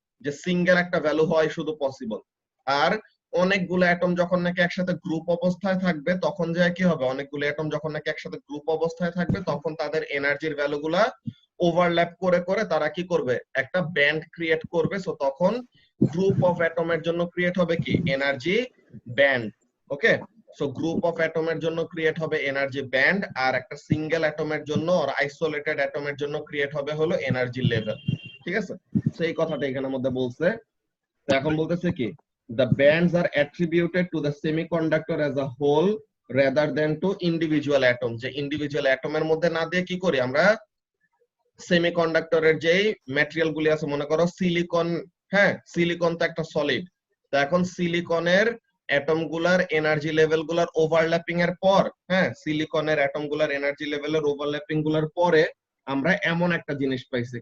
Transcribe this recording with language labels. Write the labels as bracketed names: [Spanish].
[Bangla] যে সিঙ্গেল একটা ভ্যালু হয় শুধু পসিবল। আর অনেকগুলো অ্যাটম যখন নাকি একসাথে গ্রুপ অবস্থায় থাকবে তখন যায় কি হবে, অনেকগুলো অ্যাটম যখন নাকি একসাথে গ্রুপ অবস্থায় থাকবে তখন তাদের এনার্জির ভ্যালুগুলা ওভারল্যাপ করে করে তারা কি করবে, একটা ব্যান্ড ক্রিয়েট করবে। সো তখন গ্রুপ অফ অ্যাটমের জন্য ক্রিয়েট হবে কি, energy band. Okay, so group of অ্যাটমের জন্য ক্রিয়েট হবে এনার্জি ব্যান্ড, আর একটা সিঙ্গেল অ্যাটমের জন্য আর আইসোলেটেড অ্যাটমের জন্য ক্রিয়েট হবে হলো এনার্জি লেভেল। ঠিক আছে, সেই কথাটা এখানের মধ্যে বলছে। তো এখন বলতেছে কি, [English] the bands are attributed to the semiconductor as a whole rather than to individual atom। [Bangla] যে ইন্ডিভিজুয়াল অ্যাটমের মধ্যে না দিয়ে কি করি আমরা, সেমিকন্ডাক্টরের যেই ম্যাটেরিয়াল গুলি আছে, মনে করো সিলিকন, হ্যাঁ, সিলিকন তো একটা সলিড। তো এখন সিলিকনের অ্যাটম গুলার এনার্জি লেভেল গুলার ওভারল্যাপিং এর পর, হ্যাঁ, সিলিকনের অ্যাটম গুলার এনার্জি লেভেলের ওভারল্যাপিং গুলার পরে আমরা এমন একটা জিনিস পাইছি।